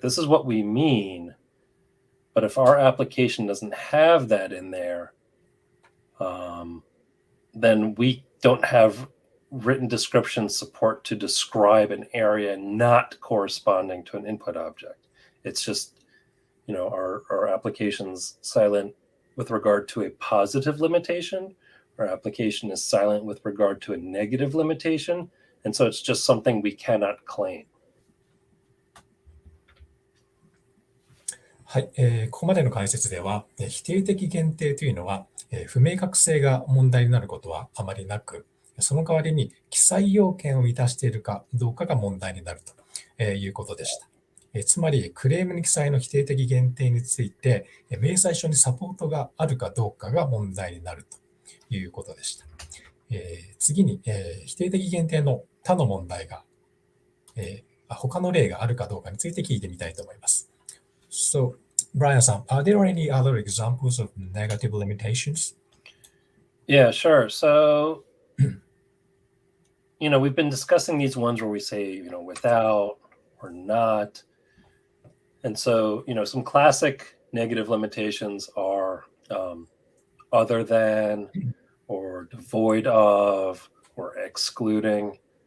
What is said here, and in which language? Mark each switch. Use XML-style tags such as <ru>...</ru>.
<en>This is what we mean. But if our application doesn't have that in there, then we don't have written description support to describe an area not corresponding to an input object. It's just, our application's silent with regard to a positive limitation. Our application is silent with regard to a negative limitation. And so it's just something we cannot claim.</en> <ja>はい、ここまでの解説では、否定的限定というのは、不明確性が問題になることはあまりなく、その代わりに記載要件を満たしているかどうかが問題になるということでした。つまり、クレームに記載の否定的限定について、明細書にサポートがあるかどうかが問題になるということでした。次に、否定的限定の他の問題が、他の例があるかどうかについて聞いてみたいと思います。</ja> <en>So, Brian-san, are there any other examples of negative limitations? Yeah, sure. So, we've been discussing these ones where we say, without or not. And so, some classic negative limitations are other than or devoid of or excluding.</en>